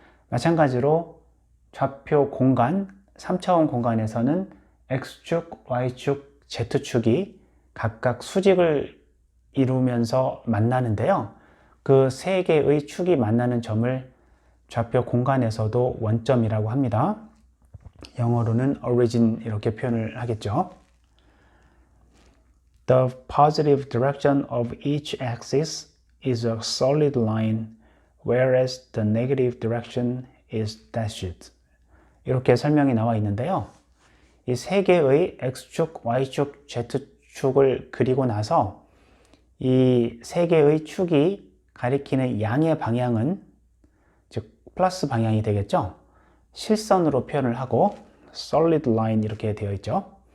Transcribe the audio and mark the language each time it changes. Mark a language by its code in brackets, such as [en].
[ko] 마찬가지로 좌표 공간, 3차원 공간에서는 X축, Y축, Z축이 각각 수직을 이루면서 만나는데요. 그 세 개의 축이 만나는 점을 좌표 공간에서도 원점이라고 합니다. 영어로는 origin 이렇게 표현을 하겠죠. [en] The positive direction of each axis is a solid line, whereas the negative direction is dashed. [ko] 이렇게 설명이 나와 있는데요. 이 세 개의 X축, Y축, Z축을 그리고 나서 이 세 개의 축이 가리키는 양의 방향은 즉 플러스 방향이 되겠죠. 실선으로 표현을 하고 solid line 이렇게 되어 있죠.